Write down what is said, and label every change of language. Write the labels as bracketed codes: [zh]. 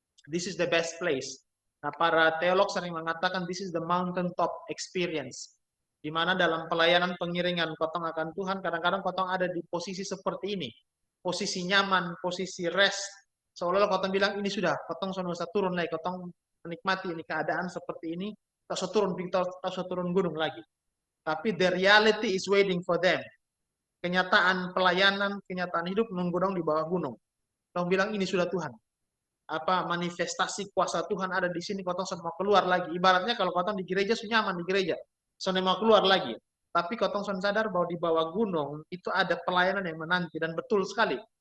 [en] This is the best place. [id] Nah, para teolog sering mengatakan [en] this is the mountaintop experience. [id] Di mana dalam pelayanan pengiringan kotong akan Tuhan, kadang-kadang kotong ada di posisi seperti ini. Posisi nyaman, posisi rest. Seolah-olah kotong bilang, ini sudah, kotong sudah usah turun lagi. Kotong menikmati ini keadaan seperti ini, tak usah turun gunung lagi. Tapi [en] the reality is waiting for them. [id] Kenyataan pelayanan, kenyataan hidup nunggu dong di bawah gunung. Dong bilang ini sudah Tuhan. Apa manifestasi kuasa Tuhan ada di sini, kotong mau keluar lagi. Ibaratnya kalau kotong di gereja sudah nyaman di gereja, sudah mau keluar lagi. Tapi kotong sadar bahwa di bawah gunung itu ada pelayanan yang menanti, dan betul sekali.